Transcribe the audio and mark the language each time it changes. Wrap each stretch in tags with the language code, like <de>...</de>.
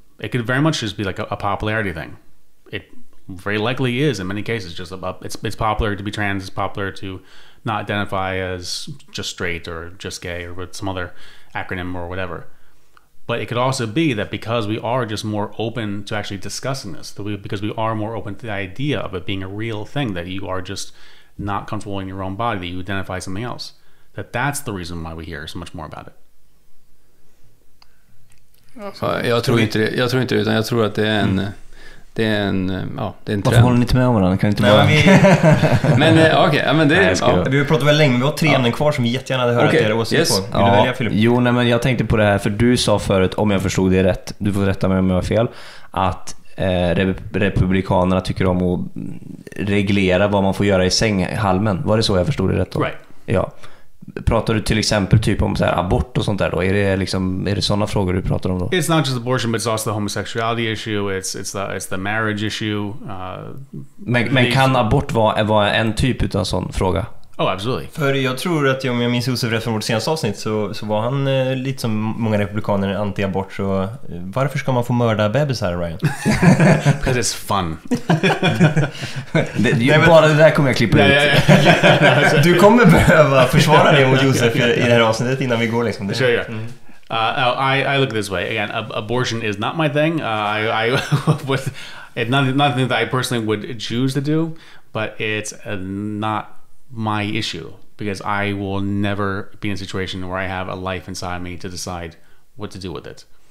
<en>It could very much just be like a popularity thing. It very likely is in many cases just about it's popular to be trans, it's popular to not identify as just straight or just gay or with some other acronym or whatever. But it could also be that because we are just more open to actually discussing this, because we are more open to the idea of it being a real thing, that you are just not comfortable in your own body, that you identify as something else, that's the reason why we hear so much more about it.</en> <sv>Jag tror inte det, utan jag tror att det är en trend. Varför håller ni inte med om varandra? Kan inte bara... Men okej, men det vi har pratat väl länge, men vi har 3 ämnen kvar som vi jättegärna hade hört era åsikter på. Vill du välja, Filip? Jo, nej, men jag tänkte på det här, för du sa förut, om jag förstod det rätt, du får rätta mig om jag har fel, att republikanerna tycker om att reglera vad man får göra i sänghalmen. Var det så jag förstod det rätt då?</sv> <en>Right.</en> <sv>Ja. Pratar du till exempel typ om så här abort och sånt där då? Är det sådana frågor du pratar om då?</sv> <en>It's not just abortion, but it's also the homosexuality issue. It's the marriage issue.</en> <sv>Men kan abort vara en typ utav sån fråga?</sv> <en>Oh, absolutely.</en> <sv>För jag tror att om jag minns Josef rätt från vårt senaste avsnitt så var han lite som många republikaner anti-abort. Så varför ska man få mörda bebisar, Ryan?</sv> <en>Because it's fun.</en> <sv>Bara det där kommer jag klippa ut. Du kommer behöva försvara dig mot Josef i det här avsnittet innan vi går liksom. Det.</sv> <en>Sure, I look this way. Again, abortion is not my thing. It's nothing that I personally would choose to do, but it's not my issue, because I will never be in a situation where I have a life inside me to decide what to do with it.</en>